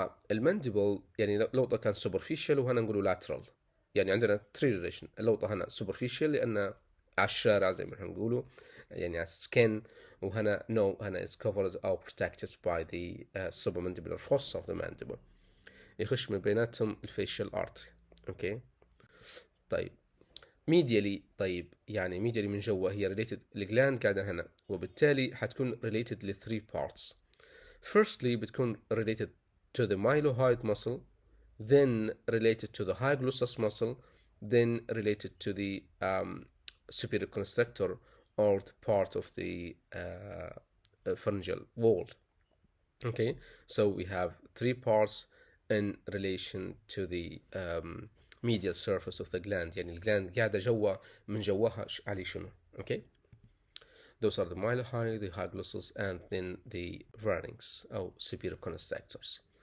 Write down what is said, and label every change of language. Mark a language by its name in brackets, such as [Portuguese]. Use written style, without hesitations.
[Arabic] المانديبل يعني لوطة كان superficial وهنا نقوله lateral، يعني عندنا three relation. اللوطة هنا superficial لأن على الشارع زي ما نقوله، يعني على skin، وهنا no هنا [English] is covered or protected by the submandibular fossa of the mandible. [Arabic] يخش من بيناتهم الفيشل artery، اوكي. طيب medially، طيب يعني medially من جوا هي related الجلاند قاعدة هنا، وبالتالي حتكون related ل 3 parts. [English] Firstly بتكون related to the mylohyoid muscle, then related to the hypoglossal muscle, then related to the superior constrictor or the part of the pharyngeal wall. Okay, so we have 3 parts in relation to the medial surface of the gland. [Arabic] يعني الجلاند قاعدة جوا من جواها عليه شنو. [English] Okay, those are the mylohyoid, the hyglossals, and then the pharynx or superior constrictors.